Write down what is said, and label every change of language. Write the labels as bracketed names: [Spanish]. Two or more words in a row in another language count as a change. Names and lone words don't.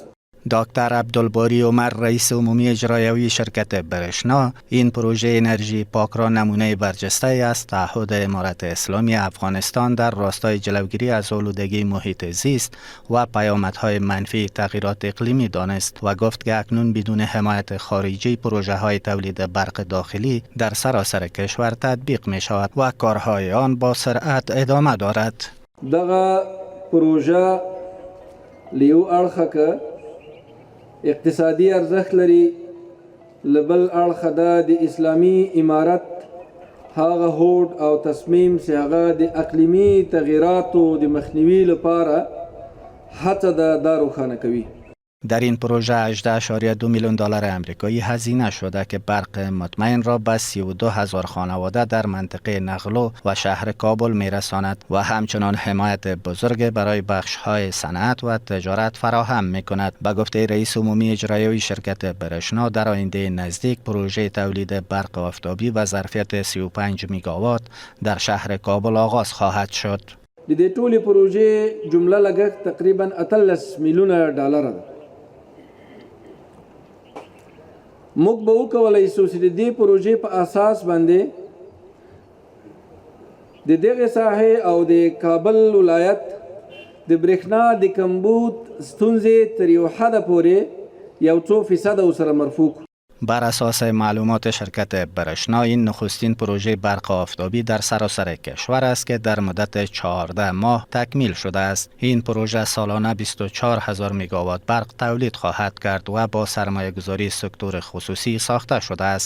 [Persian] دکتر عبدالباری عمر رئیس عمومی اجرایی شرکت برشنا این پروژه انرژی پاک را نمونه برجسته از تعهد امارت اسلامی افغانستان در راستای جلوگیری از آلودگی محیط زیست و پیامدهای منفی تغییرات اقلیمی دانست و گفت که اکنون بدون حمایت خارجی پروژه های تولید برق داخلی در سراسر کشور تطبیق می شود و کارهای آن با سرعت ادامه دارد. [Pashto] دغه پروژه لیو اړخه که اقتصادي ارزښت لري، لبل اړخه د اسلامي امارت هغه هوډ او تصمیم چې هغه د اقلیمي تغییراتو د مخنیوي لپاره هڅه ده روښانه کوي. [Persian] در این پروژه 18.2 میلیون دلار آمریکایی هزینه شده که برق مطمئن را به 32,000 خانواده در منطقه نقلو و شهر کابل میرساند و همچنان حمایت بزرگ برای بخش‌های صنعت و تجارت فراهم می‌کند. به گفته رئیس عمومی اجرایی شرکت برشنا در آینده نزدیک پروژه تولید برق آفتابی و ظرفیت 35 میگاوات در شهر کابل آغاز خواهد شد. [Pashto] د دې ټولې پروژې جمله لګښت تقریبا 18 میلیونه ډالر ده. موږ به وکولای شو چې د دې پروژې په اساس باندې د دغه ساحې او د کابل ولایت د برېښنا د کمبود ستونزې تر یو حده پورې یو څو فیصده سره مرفوع. [Persian] بر اساس معلومات شرکت برشنا این نخستین پروژه برق آفتابی در سراسر کشور است که در مدت 14 ماه تکمیل شده است. این پروژه سالانه 24,000 مگاوات برق تولید خواهد کرد و با سرمایه گذاری سکتور خصوصی ساخته شده است.